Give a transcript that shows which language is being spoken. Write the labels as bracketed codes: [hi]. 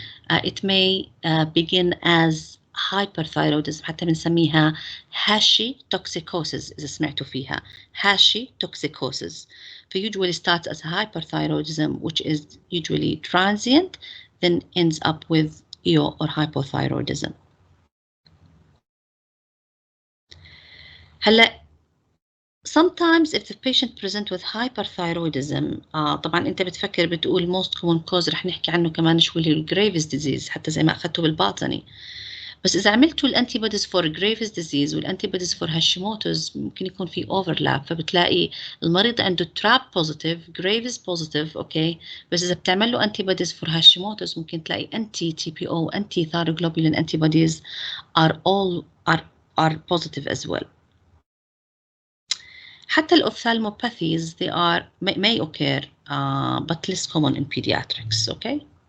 [en] It may begin as hyperthyroidism، [ar] حتى بنسميها Hashimotosis إذا سمعتوا فيها Hashimotosis. [en] So usually starts as hyperthyroidism, which is usually transient, then ends up with EO or hypothyroidism. [ar] هلا [en] sometimes if the patient present with hyperthyroidism [ar] طبعا انت بتفكر بتقول [en] most common cause [ar] رح نحكي عنه كمان شوي اللي هو Gravis disease حتى زي ما اخذته بالباطني. بس اذا عملتوا الانتيبوديز فور Gravis disease والانتيبوديز فور هاشيموتوز ممكن يكون في overlap، فبتلاقي المريض عنده تراب بوزيتيف Gravis بوزيتيف. اوكي. بس اذا بتعمل له انتيبوديز فور هاشيموتوز ممكن تلاقي انتي تي بي او انتي ثايروجلوبولين [en] antibodies are positive as well. حتى الophthalmopathies they may occur but less common in pediatrics. Okay.